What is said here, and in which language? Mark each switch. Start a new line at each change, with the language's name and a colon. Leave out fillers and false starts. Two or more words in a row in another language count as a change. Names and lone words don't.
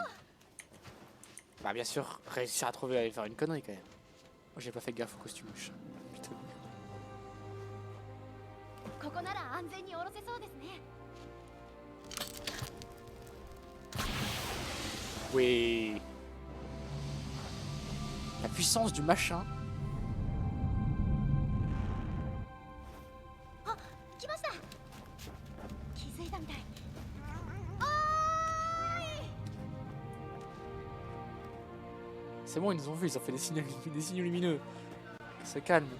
French: Bah bien sûr, réussir à trouver à faire une connerie quand même. Moi j'ai pas fait gaffe au costume. Putain.
Japanese: ここなら安全に降ろせそうですね。
French: Oui. La puissance du machin.
Japanese: あ、来ました。気づいたみたい。
French: C'est bon, ils nous ont vus, ils ont fait des signaux lumineux. C'est calme.